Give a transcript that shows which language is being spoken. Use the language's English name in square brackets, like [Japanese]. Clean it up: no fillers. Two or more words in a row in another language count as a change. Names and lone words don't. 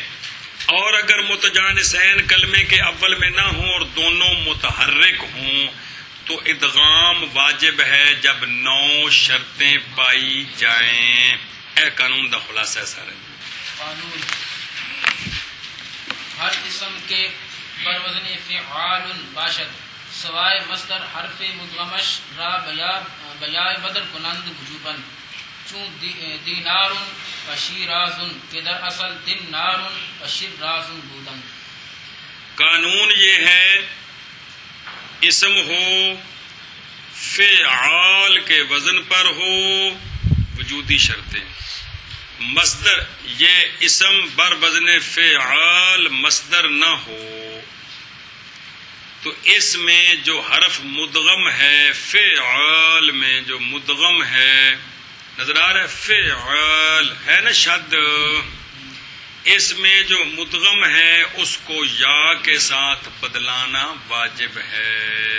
[Urdu] اور اگر متجانسین کلمے کے اول میں نہ ہوں اور دونوں متحرک ہوں تو ادغام واجب ہے جب 9 شرطیں پائی جائیں۔ [Punjabi] اے قانون دا خلاصہ ہے سارے [Persian] قانون ہر اسم کے بروزن فعال باشد سوائے مصدر حرف مدغمش را بیائے بدل کنند وجوباً، چون دینار و شیراز کہ در اصل دینار و شیراز بودن۔ [Urdu] قانون یہ ہے اسم ہو فعال کے وزن پر ہو وجودی شرطیں، مصدر یہ اسم بر وزن فعال مصدر نہ ہو تو اس میں جو حرف مدغم ہے، فعال میں جو مدغم ہے، نظر آ رہا ہے فعال ہے نا شد، اس میں جو مدغم ہے اس کو یا کے ساتھ بدلانا واجب ہے۔